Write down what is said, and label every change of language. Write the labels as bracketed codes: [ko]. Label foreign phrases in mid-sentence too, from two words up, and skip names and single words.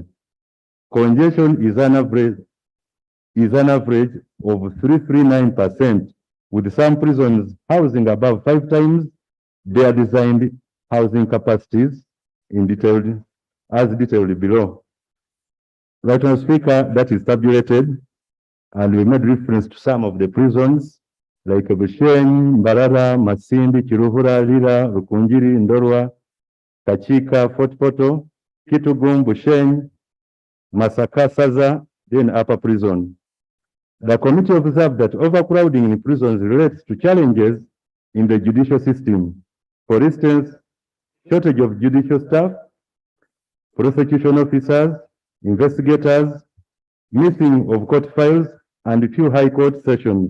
[en] Congestion is an average of 339%, with some prisons housing above 5 times their designed housing capacities as detailed below. Right Honorable Speaker, that is tabulated, and we made reference to some of the prisons like Bushenyi, Mbarara, Masindi, Kiruhura, Lira, Rukunjiri, Ndorwa, Kachika, Fort Poto, Kitugum, Bushenyi, Masaka, Saza, then Upper Prison. The committee observed that overcrowding in prisons relates to challenges in the judicial system. For instance, shortage of judicial staff, prosecution officers, investigators, missing of court files, and few high court sessions.